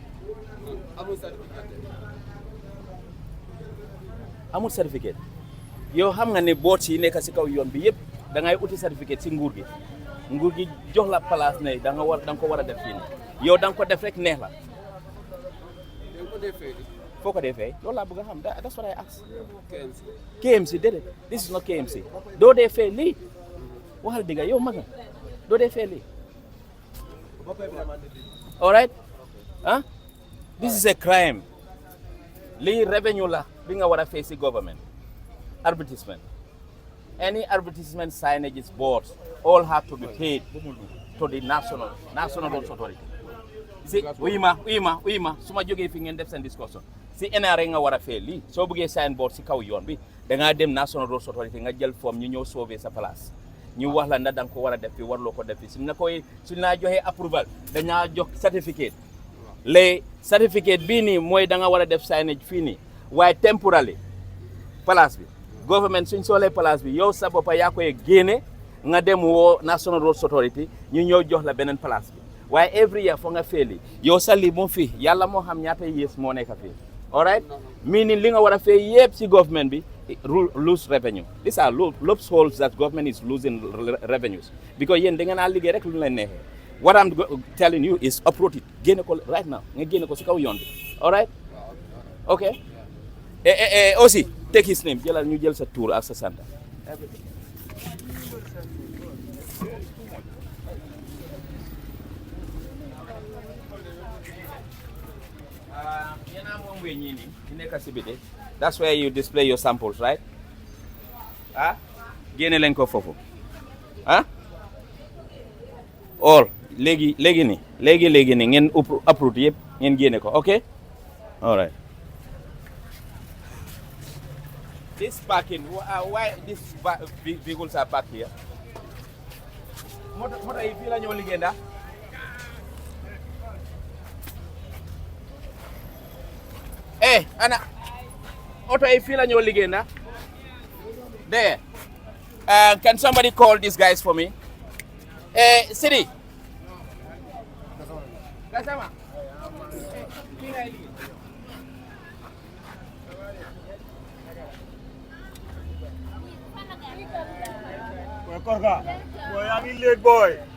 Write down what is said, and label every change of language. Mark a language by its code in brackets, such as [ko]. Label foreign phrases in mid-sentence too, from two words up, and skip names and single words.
[wo] Amul certificate. Yow xam nga ne boot yi nekk si kaw yoon bi yëpp da ngay uti certificate si nguur gi jox la place ne da nga ko war a def fii nii yow da nga ko def rek neex la. Foo ko defee loolu laa bëgg a xam [en] that's what I ask. KMC déedéet this is not KMC. [wo] doo dee fee lii waxal dëgg yow mag nga doo dee fee lii. [en] All right? Huh? This is a crime. [wo] Lii revenue la bi nga war a fay si government. [en] Advertisement. Any advertisement signages boards all have to be paid to the national roads authority. See, [wo] uyima suma jógee fi ngeen def seen discussion. Si NRA nga war a fay lii soo bëggee sign board si kaw yoon bi da ngaa dem national roads authority nga jël form ñu ñëw sauver sa place. ñu wax la ndax da nga ko war a def fi warloo ko def fi suñ la joxee approval dañaa jox certificate les certificate bii nii mooy da nga war a def signage fii nii waaye temporarily place bi government suñ soolee place bi yow sa boppa yaa koy génne nga dem woo National Roads Authority ñu ñëw jox la beneen place bi waaye [en] every year [wo] fo nga feeli yow sa lii moo fi yàlla moo xam ñaata years moo nekk fii [en] all right meaning [wo] li nga war a fay yëpp si government bi [en] lose revenue. These are loopholes that government is losing revenues because [wo] yéen da ngeen a liggéey rek lu leen neexee. [en] What I'm telling you is uproot it. [wo] Génne ko [en] right now [wo] nga génne ko si kaw yoon bi. [en] All right? Okay. [wo] Aussi [en] take his name [wo] jëlal ñu jël sa tour ak sa sant. [en] That's where you display your samples, right? [wo] Ah? Génne leen ko foofu. Ah? All léegi ni ngeen uproot yëpp ngeen génne ko, [en] okay? All right. This parking, why these vehicles are parked here? [wo] Moto yi fii la ñoo liggéey ndax ana auto yi fii la ñoo liggéey ndax there. [en] Can somebody call these guys for me? City. Kasama. Korka, boy, I'm in late, boy.